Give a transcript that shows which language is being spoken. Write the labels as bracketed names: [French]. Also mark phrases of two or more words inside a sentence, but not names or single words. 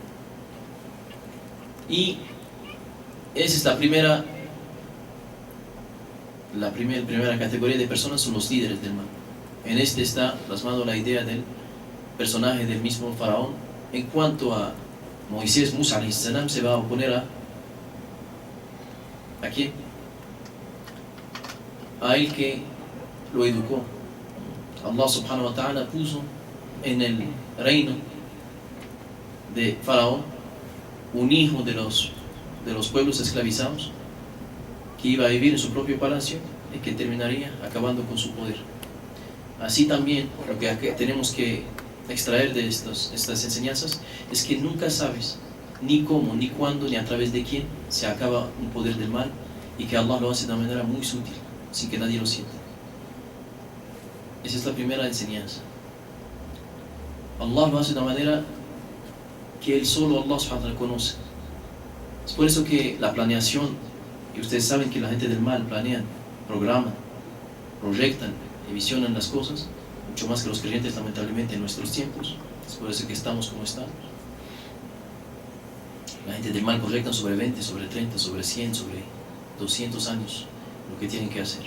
[Spanish] Y esa es la primera categoría de personas, son los líderes del mal. En este está plasmado la idea del personaje del mismo faraón. En cuanto a Moisés, Musa [Arabic] عليه السلام [Spanish] se va a oponer ¿a quién? A el que lo educó. [Arabic] الله سبحانه وتعالى [Spanish] puso en el reino de faraón un hijo de los pueblos esclavizados que iba a vivir en su propio palacio y que terminaría acabando con su poder. Así también lo que tenemos que extraer de estas enseñanzas es que nunca sabes ni cómo, ni cuándo, ni a través de quién se acaba un poder del mal, y que Allah lo hace de una manera muy sutil, sin que nadie lo sienta. Esa es la primera enseñanza. Allah lo hace de una manera que Él solo, [Arabic] الله سبحانه وتعالى, [Spanish] conoce. Es por eso que la planeación, y ustedes saben que la gente del mal planean, programan, proyectan y visionan las cosas, mucho más que los creyentes, lamentablemente, en nuestros tiempos. Es por eso que estamos como estamos. La gente del mal proyectan sobre 20, sobre 30, sobre 100, sobre 200 años lo que tienen que hacer.